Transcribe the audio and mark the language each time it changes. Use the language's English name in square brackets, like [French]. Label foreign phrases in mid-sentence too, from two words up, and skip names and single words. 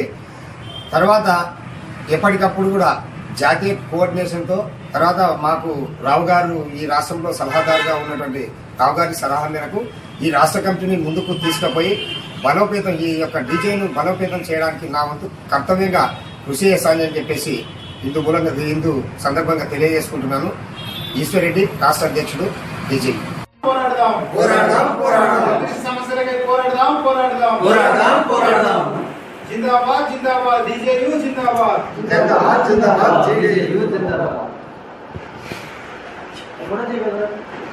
[Telugu] తర్వాత ఎప్పటికప్పుడు కూడా జాతీయ కోఆర్డినేషన్తో తర్వాత మాకు రావు గారు ఈ రాష్ట్రంలో సలహాదారుగా ఉన్నటువంటి రావు గారి సలహా మేరకు ఈ రాష్ట్ర కమిటీని ముందుకు తీసుకుపోయి బలోపేతం ఈ యొక్క డీజేను బలోపేతం చేయడానికి నా వంతు కర్తవ్యంగా కృషి చేస్తానని చెప్పేసి హిందూ సందర్భంగా తెలియజేసుకుంటున్నాను. ఈశ్వర్రెడ్డి రాష్ట్ర అధ్యక్షుడు డీజే. [Hindi] जिंदाबाद जिंदाबाद डीजेयू जिंदाबाद जिंदाबाद जिंदाबाद डीजेयू जिंदाबाद